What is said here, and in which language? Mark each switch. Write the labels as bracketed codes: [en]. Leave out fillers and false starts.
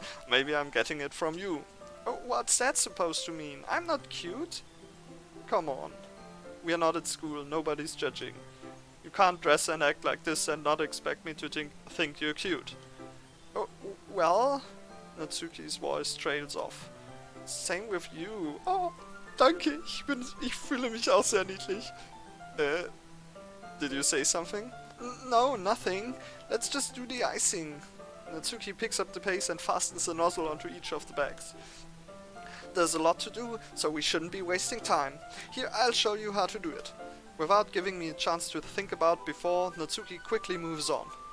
[en] Maybe I'm getting it from you. Oh, what's that supposed to mean? I'm not cute? Come on. We are not at school, nobody's judging. You can't dress and act like this and not expect me to think you're cute. Oh, well... Natsuki's voice trails off. Same with you. [de] Oh, danke, ich fühle mich auch sehr niedlich. [en] Did you say something? No, nothing. Let's just do the icing. Natsuki picks up the pace and fastens the nozzle onto each of the bags. There's a lot to do, so we shouldn't be wasting time. Here, I'll show you how to do it. Without giving me a chance to think about before, Natsuki quickly moves on.